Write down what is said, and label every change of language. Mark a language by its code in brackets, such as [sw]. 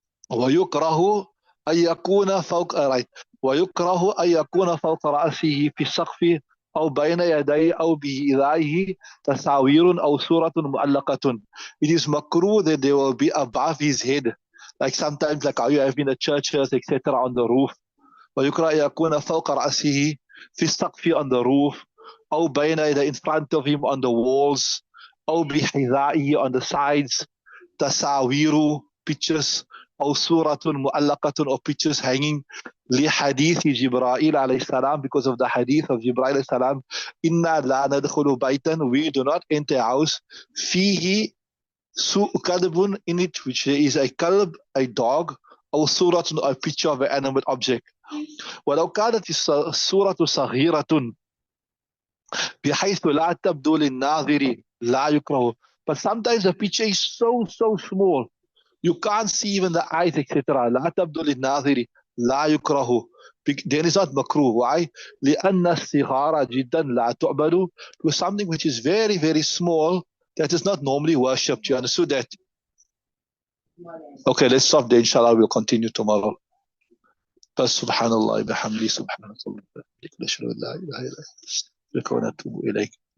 [ar] ويكره أن يكون فوق right. ويكره أن يكون فوق رأسه في السقف أو بين يديه أو بإذائه تصاوير أو صورة مؤلقة. [en] It is makruh that they will be above his head, like sometimes like how you have in the churches, etc., on the roof. [ar] ويكره أن يكون فوق رأسه في السقف [en] on the roof [ar] أو بين يديه [en] in front of him on the walls [ar] أو بحذائه [en] on the sides. tasawiru, pictures, [ar] أو صورة مؤلقة, [en] or pictures hanging, [ar] لحديث جبرائيل عليه السلام, [en] because of the hadith of Jibreel عليه السلام, [ar] إنا لا ندخل بيتا, [en] we do not enter a house, [ar] فيه كلب, [en] in it which there is a kalb, a dog, [ar] أو صورة, [en] a picture of an animate object. [ar] ولو كانت الصورة صغيرة بحيث لا تبدو للناظر لا يكره, [en] but sometimes the picture is so small you can't see even the eyes, etc. [ar] لا تبدو للناظر لا يكره, [en] then it's not makruh. Why? [ar] لأن الصغار جدا لا تعبد, [en] to something which is very small that is not normally worshipped. You understood that? Okay, let's stop there. Inshallah, we'll continue tomorrow. [ar] سبحان الله بحمده سبحانك اللهم وبحمدك نشهد أن لا إله إلا أنت نستغفرك ونتوب إليك.